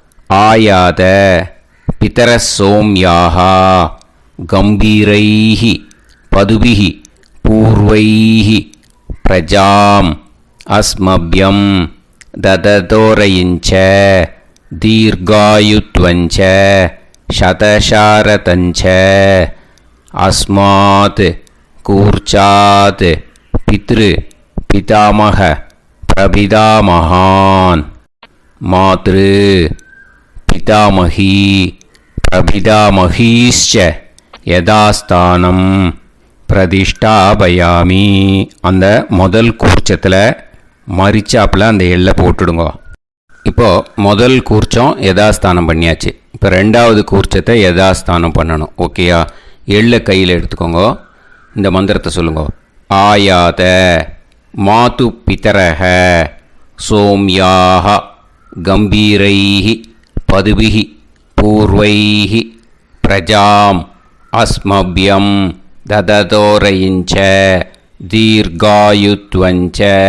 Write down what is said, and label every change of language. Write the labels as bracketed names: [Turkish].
[Sanskrit] ஆயாத பிதர சோம்யாஹா கம்பீரைஹி பதுபிஹி பூர்வைஹி பிரஜாம் அஸ்மப்யம் தததோரயிஞ்ச தீர்காயுத்வஞ்ச சதசாரதஞ்ச अस्मात् कूर्चात् पितृ पितामह प्रपितामहान् मातृ पितामही प्रपितामहीश्च यथास्थानं பிரதிஷ்டாபயாமி. [Tamil] அந்த முதல் கூர்ச்சத்தில் மரிச்சாப்பில் அந்த எள்ளை போட்டுடுங்க. இப்போது முதல் கூர்ச்சம் யதாஸ்தானம் பண்ணியாச்சு. இப்போ ரெண்டாவது கூர்ச்சத்தை யதாஸ்தானம் பண்ணணும். ஓகேயா? எள்ளை கையில் எடுத்துக்கோங்க. இந்த மந்திரத்தை சொல்லுங்க. [Sanskrit] ஆயாத மாது பிதரக சோம்யாக கம்பீரைஹி பதுபிஹி பூர்வைஹி பிரஜாம் அஸ்மபியம் தததோரயிஞ்ச தீர்காயுத்வஞ்ச